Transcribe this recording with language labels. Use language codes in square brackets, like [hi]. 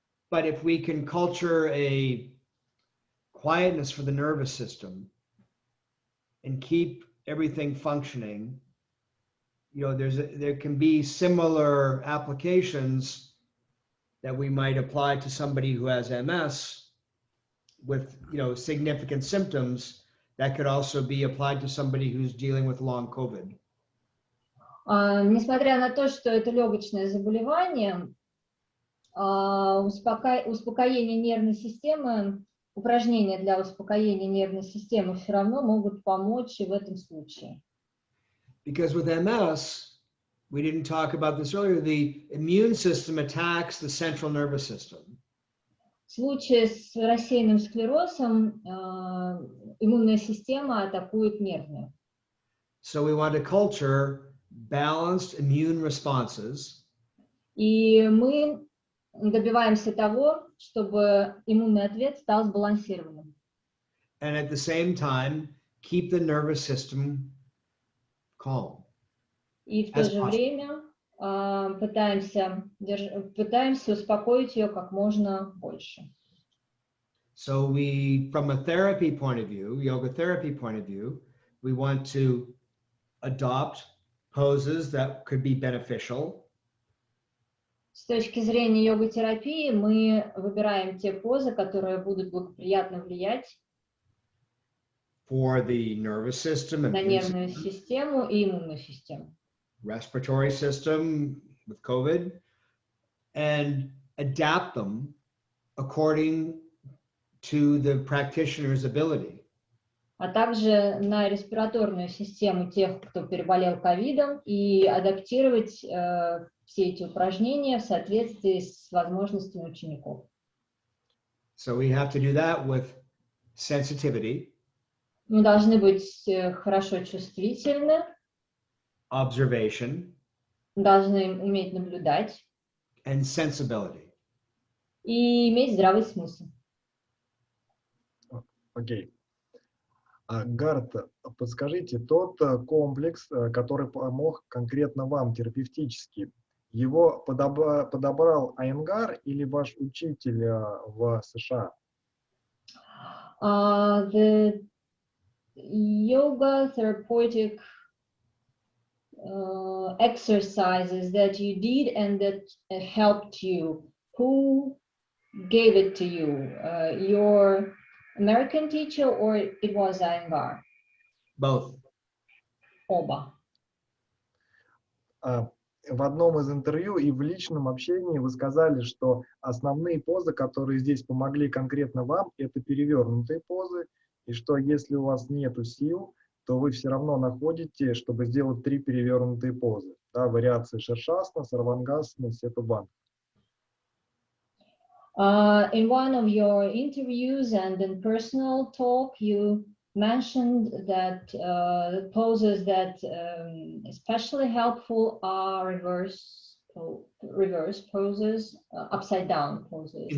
[en] But if we can culture a quietness for the nervous system and keep everything functioning, there can be similar applications that we might apply to somebody who has MS with significant symptoms that could also be applied to somebody who's dealing with long COVID. [ru] Несмотря на то, что это легочное заболевание, успокоение нервной системы, упражнения для успокоения нервной системы все равно могут помочь и в этом случае. [en] Because with MS, we didn't talk about this earlier, the immune system attacks the central nervous system. [ru] В случае с рассеянным склерозом иммунная система атакует нервную. [en] So we want to culture balanced immune responses. [ru] И мы добиваемся того, чтобы иммунный ответ стал сбалансированным. [en] And at the same time, keep the nervous system calm. [ru] И в то же время пытаемся успокоить ее как можно больше. [en] So we, from a therapy point of view, yoga therapy point of view, we want to adopt poses that could be beneficial. [ru] С точки зрения йога-терапии мы выбираем те позы, которые будут благоприятно влиять [en] for the nervous system and [ru] на нервную систему и иммунную систему. [en] Respiratory system with COVID, and adapt them according to the practitioner's ability. [ru] А также на респираторную систему тех, кто переболел ковидом, и адаптировать все эти упражнения в соответствии с возможностями учеников. [en] So we have to do that with sensitivity. [ru] Мы должны быть хорошо чувствительны, [en] Observation, [ru] должны уметь наблюдать [en] and sensibility. [ru] и иметь здравый смысл. Окей. Гарт, подскажите, тот комплекс, который помог конкретно вам терапевтически, его подобрал Айенгар или ваш учитель в США? [en] The yoga therapeutic exercises that you did and that helped you, who gave it to you? Your American teacher or it was Iyengar? Both. [ru] Оба. В одном из интервью и в личном общении вы сказали, что основные позы, которые здесь помогли конкретно вам, это перевернутые позы, и что если у вас нету сил, то вы все равно находите, чтобы сделать 3 перевернутые позы. Да, вариации ширшасана, сарвангасана, сетубандха. [en] In one of your interviews and in personal talk, you mentioned that the poses that especially helpful are reverse poses, upside down poses,